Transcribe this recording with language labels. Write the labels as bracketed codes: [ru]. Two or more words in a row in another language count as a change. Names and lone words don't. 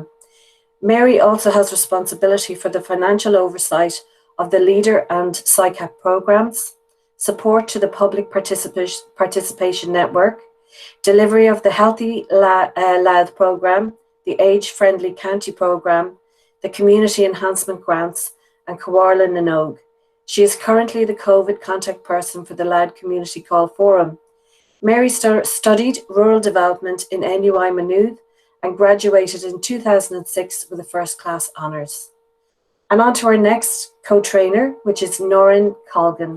[en] Mary also has responsibility for the financial oversight of the LEADER and SICAP programs, support to the public participation network, delivery of the Healthy Louth programme, the Age-Friendly County programme, the Community Enhancement Grants, and Comhairle na nÓg. She is currently the COVID contact person for the Louth Community Call Forum. Mary studied rural development in NUI Maynooth and graduated in 2006 with a first-class honours. And on to our next co-trainer, which is Norrin Colgan.